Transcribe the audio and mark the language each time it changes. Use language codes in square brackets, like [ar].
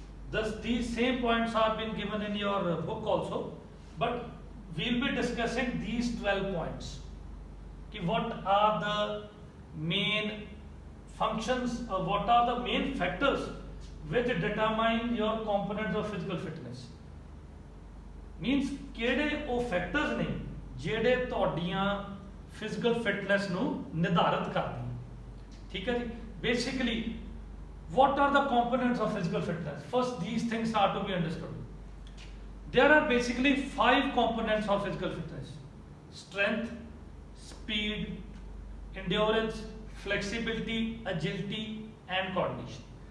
[en] Thus, these same points have been given in your book also, but we'll be discussing these 12 points. What are the main functions, what are the main factors which determine your components of physical fitness? [pa] Means ਕਿਹੜੇ ਉਹ factors ਨੇ ਜਿਹੜੇ ਤੁਹਾਡੀਆਂ physical fitness ਨੂੰ ਨਿਰਧਾਰਿਤ ਕਰਦੇ ਹਨ. ਠੀਕ ਹੈ ਜੀ? [en] Basically, what are the components of physical fitness? First, these things are to be understood. There are basically 5 components of physical fitness: strength, speed, endurance, flexibility, agility, and coordination.